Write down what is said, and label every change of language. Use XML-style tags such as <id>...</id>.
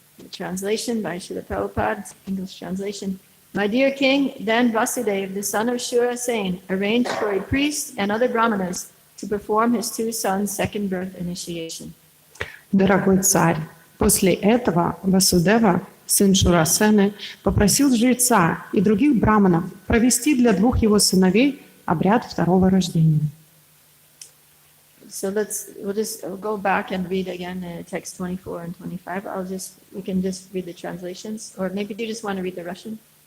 <en>Translation by Srila Prabhupada, English translation. My dear king, then Vasudev, the son of Shura Sen, arranged for a priest and other brahmanas to perform his two sons' second birth initiation.</en> <ru>Дорогой царь, после этого Васудева, сын Шурасены, попросил жреца и других браманов провести для двух его сыновей обряд второго рождения.</ru> <en>So we'll just go back and read again text 24 and 25. We can just read the translations, or maybe you just want to read the Russian?</en>